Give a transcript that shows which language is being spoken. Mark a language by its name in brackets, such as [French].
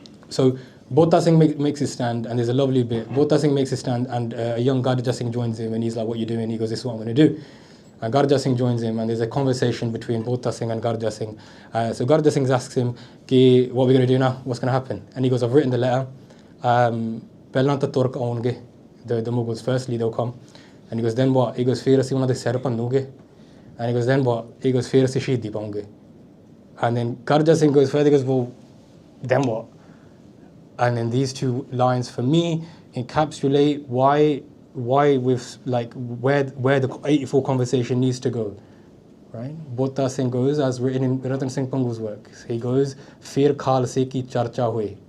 [English] So Bhota Singh makes his stand, and there's a lovely bit. Bhota Singh makes his stand, and a young Garja Singh joins him, and he's like, "What are you doing?" He goes, "This is what I'm going to do." And Garja Singh joins him, and there's a conversation between Bhota Singh and Garja Singh. So Garja Singh asks him, what are we going to do now? What's going to happen? And he goes, I've written the letter. [Punjabi] ਪਹਿਲਾਂ ਤਾਂ ਤੁਰਕ ਆਉਣਗੇ, [English] the Mughals, firstly they'll come. And he goes, then what? [Punjabi] He goes, ਫਿਰ ਅਸੀਂ ਉਹਨਾਂ ਦੇ ਸਿਰ ਭੰਨੂਗੇ. [English] And he goes, then what? He goes, [Punjabi] ਫਿਰ ਅਸੀਂ ਸ਼ਹੀਦੀ ਪਾਉਂਗੇ. [English] And then Garja Singh goes further, he goes, well, then what? And then these two lines for me encapsulate why with like where the 84 conversation needs to go, right? Bhota Singh goes, as written in Ratan Singh Pangu's work, he goes, [Punjabi] Fir Khalsa ki charcha hui.